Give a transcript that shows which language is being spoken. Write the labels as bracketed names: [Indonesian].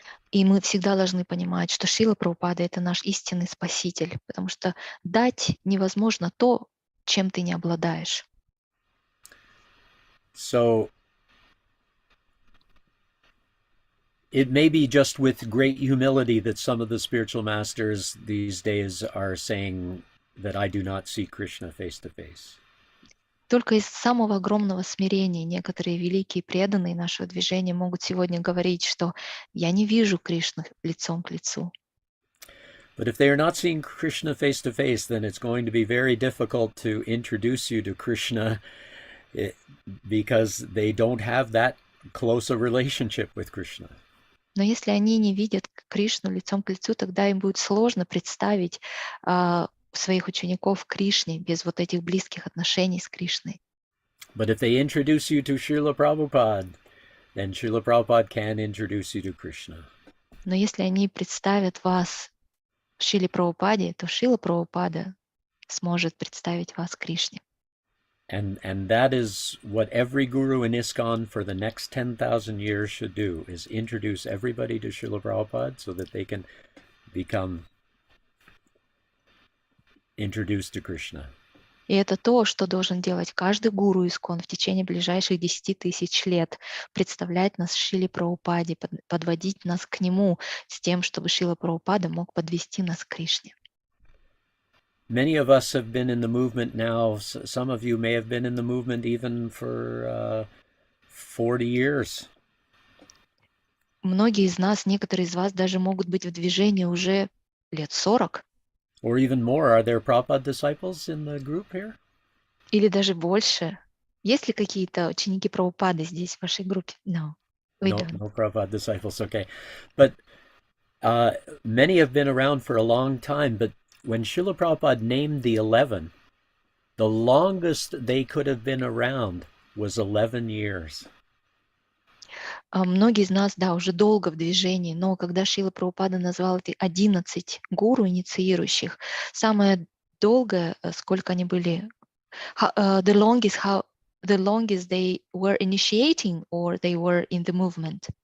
[Russian] И мы всегда должны понимать, что Шрила Прабхупада — это наш истинный спаситель, потому что дать невозможно то, чем ты не обладаешь. [English] So it may be just with great humility that some of the spiritual masters these days are saying that I do not see Krishna face to face. [Russian] Только из самого огромного смирения некоторые великие преданные нашего движения могут сегодня говорить, что я не вижу Кришну лицом к лицу. [English] But if they are not seeing Krishna face to face, then it's going to be very difficult to introduce you to Krishna because they don't have that close a relationship with Krishna. [Russian] Но если они не видят Кришну лицом к лицу, тогда им будет сложно представить своих учеников Кришне без вот этих близких отношений с Кришной. [English] But if they introduce you to Srila Prabhupada, then Srila Prabhupada can introduce you to Krishna. [Russian] Но если они представят вас Шриле Прабхупаде, то Шрила Прабхупада сможет представить вас Кришне. [English] And that is what every guru in ISKCON for the next 10,000 years should do, is introduce everybody to Srila Prabhupada so that they can become introduced to Krishna. [Russian] И это то, что должен делать каждый гуру ИСККОН в течение ближайших 10 тысяч лет. Представлять нас Шриле Прабхупаде, подводить нас к нему с тем, чтобы Шрила Прабхупада мог подвести нас к Кришне. [English] Many of us have been in the movement now. Some of you may have been in the movement even for 40 years. [Russian] Многие из нас, некоторые из вас даже могут быть в движении уже лет 40. [English] Or even more. Are there Prabhupada disciples in the group here? [Russian] Или даже больше. Есть ли какие-то ученики Прабхупады здесь в вашей группе? [English] No, we don't. No Prabhupada disciples, okay. But many have been around for a long time, but when Srila Prabhupada named the 11, the longest they could have been around was 11 years. [Russian] Многие из нас, да, уже долго в движении, но когда Шрила Прабхупада назвал эти 11 гуру инициирующих, самое долгое, сколько они были, [English] the longest they were initiating or they were in the movement.